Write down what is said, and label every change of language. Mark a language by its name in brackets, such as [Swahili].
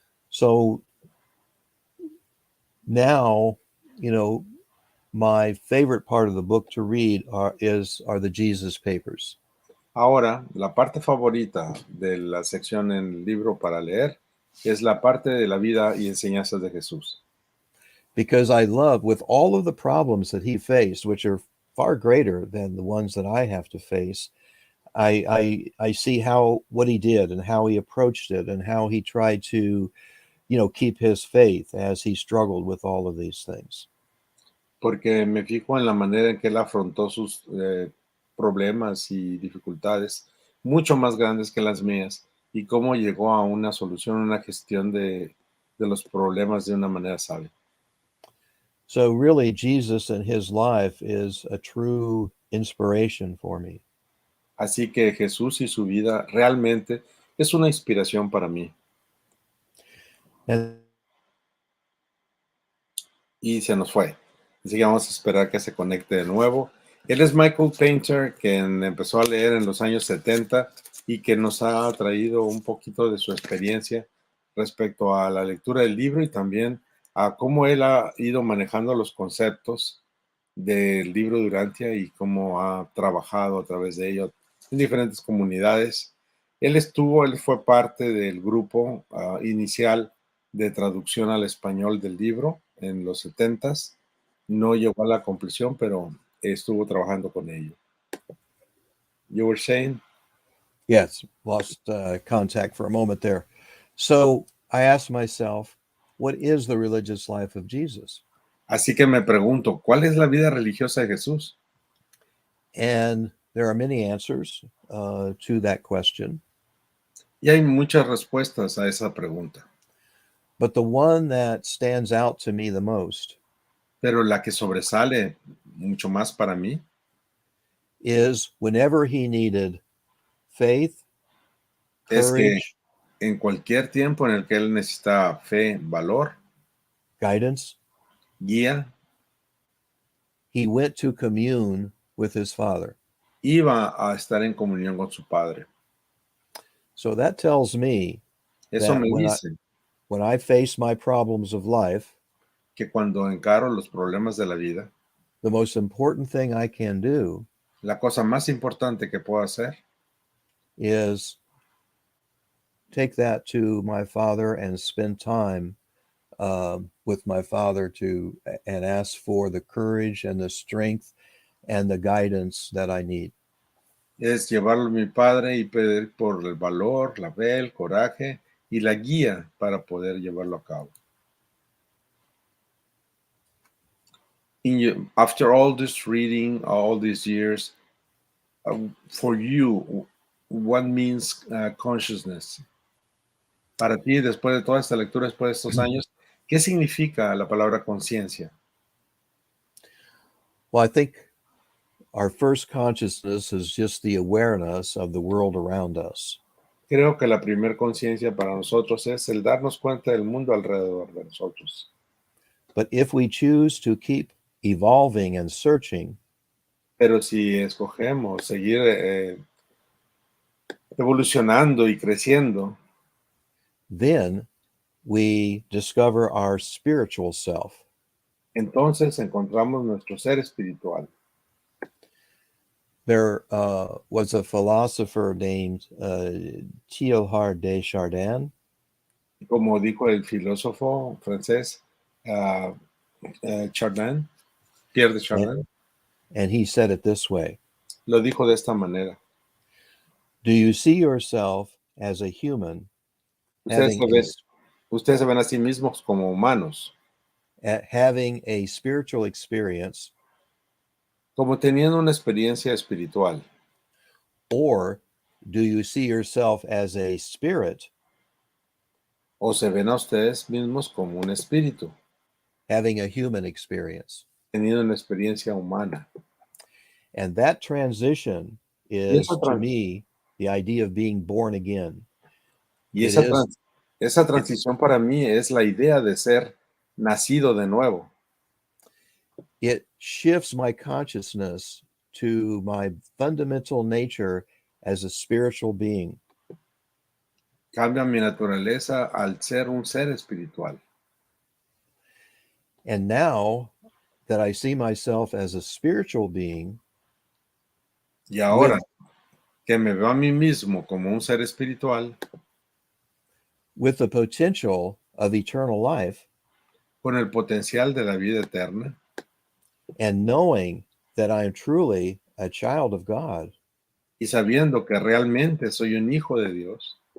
[English] So now, my favorite part of the book to read are the Jesus papers. [Spanish] Ahora, la parte favorita de la sección en el libro para leer es la parte de la vida y enseñanzas de Jesús. [English] Because I love, with all of the problems that he faced, which are far greater than the ones that I have to face, I see what he did and how he approached it and how he tried to, keep his faith as he struggled with all of these things. [Spanish] Porque me fijo en la manera en que él afrontó sus problemas y dificultades, mucho más grandes que las mías, y cómo llegó a una solución, una gestión de los problemas de una manera sabia. [English] So really, Jesus and his life is a true inspiration for me. [Spanish] Así que Jesús y su vida realmente es una inspiración para mí. [English] And [Spanish] Y se nos fue. Así que vamos a esperar que se conecte de nuevo. Él es Michael Painter, quien empezó a leer en los años 70 y que nos ha traído un poquito de su experiencia respecto a la lectura del libro y también a cómo él ha ido manejando los conceptos del libro de Urantia y cómo ha trabajado a través de ello en diferentes comunidades. Él fue parte del grupo inicial de traducción al español del libro en los 70s. No llegó a la conclusión, pero estuvo trabajando con ello. [English] You were saying? yes, lost contact for a moment there. So I asked myself, what is the religious life of Jesus? [Spanish] Así que me pregunto, ¿cuál es la vida religiosa de Jesús? [English] And there are many answers to that question. [Spanish] Y hay muchas respuestas a esa pregunta, [English] But the one that stands out to me the most [Spanish] pero la que sobresale mucho más para mí [English] is whenever he needed faith, [Spanish] es que [English] courage, [Spanish] en cualquier tiempo en el que él necesita fe, valor, [English] guidance, [Spanish] guía, [English] he went to commune with his Father. [Spanish] iba a estar en comunión con su Padre. [English] So that tells me [Spanish] Eso [English] that [Spanish] me dice [English] when I face my problems of life, [Spanish] que cuando encaro los problemas de la vida, [English] the most important thing I can do [Spanish] la cosa más importante que puedo hacer [English] is take that to my Father and spend time with my Father and ask for the courage and the strength and the guidance that I need. [Spanish] es llevarlo a mi padre y pedir por el valor, la fe, el coraje y la guía para poder llevarlo a cabo. [English] After all this reading, all these years, for you, what means consciousness? [Spanish] Para ti, después de toda esta lectura, después de estos años, ¿qué significa la palabra conciencia? [English] Well, I think our first consciousness is just the awareness of the world around us. [Spanish] Creo que la primer conciencia para nosotros es el darnos cuenta del mundo alrededor de nosotros. [English] But if we choose to keep evolving and searching, [Spanish] Pero si escogemos seguir evolucionando y creciendo, [English] then we discover our spiritual self. [Spanish] entonces encontramos nuestro ser espiritual. [English] There was a philosopher named Teilhard de Chardin, [Spanish] Como dijo el filósofo francés uh, Chardin, Pierre de Chardin, [English] and he said it this way: [Spanish] lo dijo de esta manera. [English] do you see yourself as a human [Spanish] Ustedes [English] having [Spanish] se ven, ustedes se ven a sí mismos como humanos, [English] having a spiritual experience, [Spanish] como teniendo una experiencia espiritual, [English] or do you see yourself as a spirit [Spanish] o se ven a ustedes mismos como un espíritu, [English] having a human experience? [Spanish] teniendo una experiencia humana? [English] And that transition [Spanish] Y [English] is, to me, the idea of being born again. It [Spanish] esa, [English] is [Spanish] esa [English] it, [Spanish] transición para mí es la idea de ser nacido de nuevo. [English] it shifts my consciousness to my fundamental nature as a spiritual being. [Spanish] Cambia mi naturaleza al ser un ser espiritual. [English] And now that I see myself as a spiritual being, [Spanish] Y ahora que me veo a mí mismo como un ser espiritual, [English] with the potential of eternal life, [Spanish] con el potencial de la vida eterna, [English] and knowing that I am truly a child of God, [Spanish] y sabiendo que realmente soy un hijo de Dios,